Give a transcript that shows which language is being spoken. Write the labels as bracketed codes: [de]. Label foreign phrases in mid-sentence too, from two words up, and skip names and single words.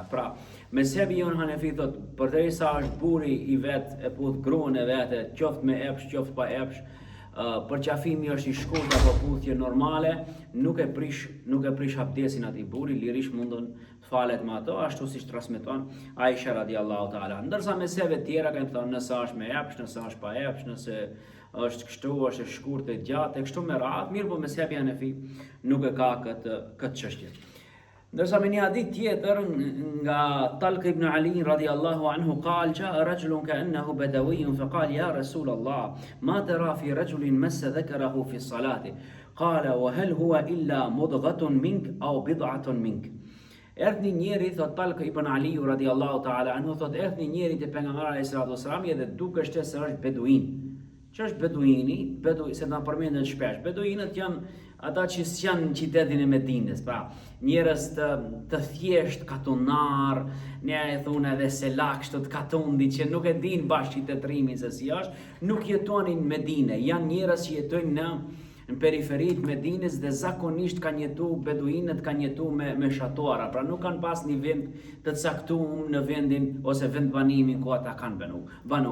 [sq] Pra, mezhebi jon Hanefi thot, përderisa është burri i vet e puth gruan e vet, qoftë me epsh, qoftë pa epsh, përqafimi është i shkurt apo puthje normale, nuk e prish abdesin atij burri, lirisht mundon falet me ato, ashtu siç transmeton Aisha [ar] رضي الله تعالى. [sq] Ndërsa mezhebe tjera kanë thënë nëse është me epsh, nëse është pa epsh, nëse është kështu, është e shkurt e gjatë, e kështu me radhë, mirë po mezhebi Hanefi nuk e ka këtë çështje. Ndërsa me një hadith tjetër nga Talq ibn Ali [ar] رضي الله عنه قال جاء رجل كأنه بدوي فقال يا رسول الله ما ترى في رجل مس ذكره في الصلاة قال وهل هو إلا مضغة منك أو بضعة منك. [sq] Erdhi njeri, thot Talq ibn Ali [ar] رضي الله تعالى عنه, [sq] thot erdhi njeri te pejgamberi [ar] عليه الصلاة والسلام [sq] dhe dukeshte se është beduin. Që është beduini, se na përmenden shpesh. Beduinët janë ata që janë në qytetin e Medinës, pra njerëz të thjesht katunar, ne e thonë edhe selak, kështu të katundi që nuk e din bashkë qytetrimin se si është, nuk jetonin në Medinë, janë njerëz që jetojnë në periferit Medinës dhe zakonisht kanë jetu, beduinët kanë jetu me shatuara, pra nuk kanë pas një vend të caktuar në vendin ose vend banimin ku ata kanë banu.